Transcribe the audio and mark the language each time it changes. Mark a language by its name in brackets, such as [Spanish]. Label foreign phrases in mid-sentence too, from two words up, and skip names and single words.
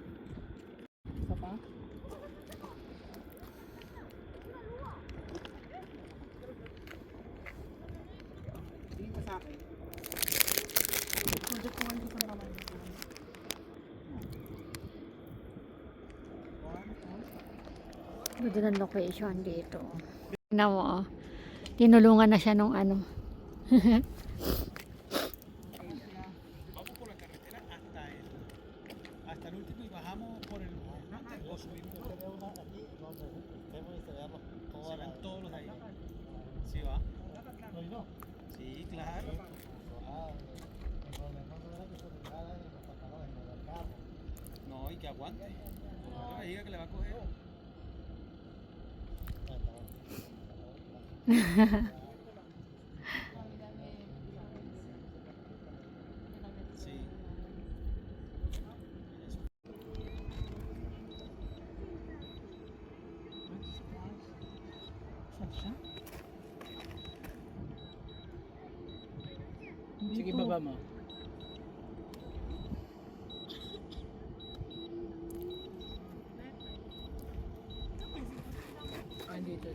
[Filipino] Isa pa. Tingin ka sa akin. Project mo nga yung isang kamay mo. Ganda ng location dito. Tingnan mo, oh. Tinulungan na siya nung ano. [Spanish] Hasta el último y bajamos por el monte o subimos. Se ven todos los de ahí. Claro. No, y que aguante. No me diga que le va a coger. Sí. [Filipino] Saan siya? Sige, baba mo. Andito.